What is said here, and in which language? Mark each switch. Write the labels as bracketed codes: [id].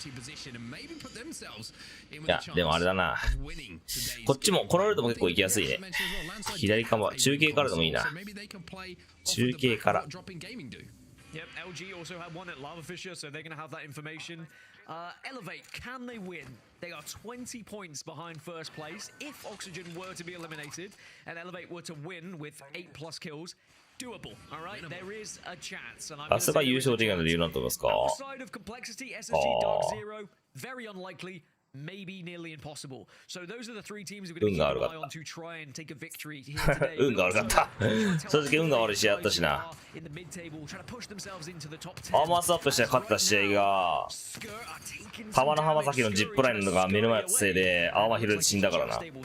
[ja] いや、でもあれだな。こっちも、このルートも結構行きやすいね。左かも、中継からでもいいな。中継から。 [en] Yep, LG also had one at Lava Fisher, so they're going to have that information. Elevate, can they win? They are 20 points behind first place. If Oxygen were to be eliminated and Elevate were to win with 8+ kills, doable, all right? There is a chance. And I'm going to say outside of complexity, SSG, Dark Zero, very unlikely. Maybe nearly impossible. So those are the 3 teams we're going to keep an eye on to try and take a victory here today. [ja] 運が悪かった。正直運が悪い試合あったしな。アーマースアップして勝った試合が、浜の浜崎のジップラインのが目の前のせいでアーマー拾って死んだからな。